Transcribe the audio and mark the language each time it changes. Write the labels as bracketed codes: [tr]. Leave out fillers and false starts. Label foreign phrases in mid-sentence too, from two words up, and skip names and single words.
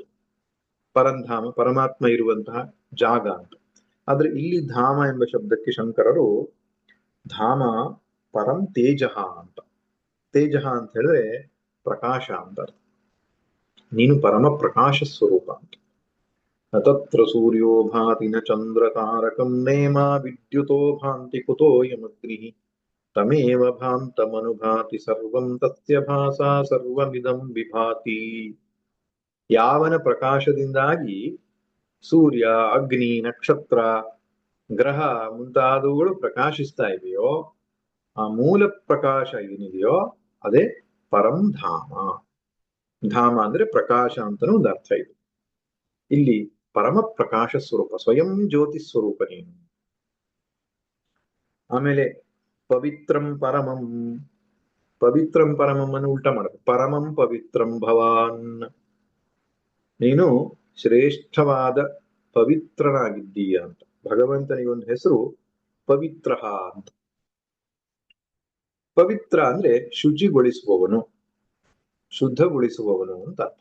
[kn] ಪರಂಧಾಮ ಪರಮಾತ್ಮ ಇರುವಂತಹ ಜಾಗ ಅಂತ. ಆದ್ರೆ ಇಲ್ಲಿ ಧಾಮ ಎಂಬ ಶಬ್ದಕ್ಕೆ ಶಂಕರರು [sa] ಧಾಮ ಪರಂ ತೇಜ [kn] ಅಂತ. ತೇಜ ಅಂತ ಹೇಳಿದ್ರೆ ಪ್ರಕಾಶ ಅಂತ ಅರ್ಥ. ನೀನು ಪರಮ ಪ್ರಕಾಶ ಸ್ವರೂಪ ಅಂತ. [sa] ತತ್ರ ಸೂರ್ಯೋ ಭಾತಿ ನ ಚಂದ್ರ ತಾರಕಂ ನೇಮ ವಿದ್ಯುತೋ ಭಾಂತಿ ಕುತೋ ಯಮಗ್ನಿ ತಮೇವ ಭಾಂತಮನುಭಾತಿ ಸರ್ವಂ ತಸ್ಯ ಭಾಸಾ ಸರ್ವಮಿದಂ ವಿಭಾತಿ. [kn] ಯಾವನ ಪ್ರಕಾಶದಿಂದಾಗಿ ಸೂರ್ಯ, ಅಗ್ನಿ, ನಕ್ಷತ್ರ, ಗ್ರಹ ಮುಂತಾದವುಗಳು ಪ್ರಕಾಶಿಸ್ತಾ ಇದೆಯೋ, ಆ ಮೂಲ ಪ್ರಕಾಶ ಏನಿದೆಯೋ ಅದೇ ಪರಂಧಾಮ. ಧಾಮ ಅಂದ್ರೆ ಪ್ರಕಾಶ ಅಂತನೂ ಒಂದು ಅರ್ಥ ಇದೆ. ಇಲ್ಲಿ ಪರಮ ಪ್ರಕಾಶ ಸ್ವರೂಪ, ಸ್ವಯಂ ಜ್ಯೋತಿ ಸ್ವರೂಪ ನೀನು. ಆಮೇಲೆ [sa] ಪವಿತ್ರಂ ಪರಮಂ, ಪವಿತ್ರಂ ಪರಮಂ [kn] ಅನ್ನು ಉಲ್ಟಾ ಮಾಡಬೇಕು. [sa] ಪರಮಂ ಪವಿತ್ರಂ ಭವಾನ್, [kn] ನೀನು ಶ್ರೇಷ್ಠವಾದ ಪವಿತ್ರನಾಗಿದ್ದೀಯ ಅಂತ. ಭಗವಂತನಿಗೆ ಒಂದು ಹೆಸರು ಪವಿತ್ರ ಅಂತ. ಪವಿತ್ರ ಅಂದ್ರೆ ಶುಚಿಗೊಳಿಸುವವನು, ಶುದ್ಧಗೊಳಿಸುವವನು ಅಂತ ಅರ್ಥ.